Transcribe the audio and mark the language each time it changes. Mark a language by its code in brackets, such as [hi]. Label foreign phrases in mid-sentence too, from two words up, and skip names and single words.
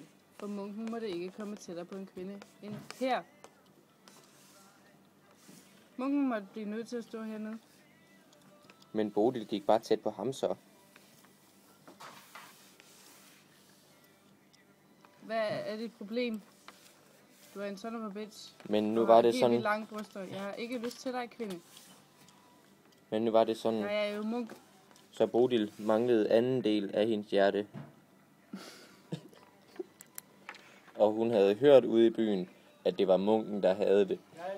[da] For munken måtte ikke komme tættere på en kvinde end her. Munken måtte blive nødt til at stå hernede. Men Bodil gik bare tæt på ham så. Hvad er dit problem? Du er en [en] son of a bitch. [da] Men nu Du var har det helt sådan. vildt lange bryster. Jeg har ikke lyst til dig, kvinde. Men nu var det sådan, Jeg er jo munk. så Bodil manglede anden del af hendes hjerte. Og hun havde hørt ude i byen, at det var munken, der havde det.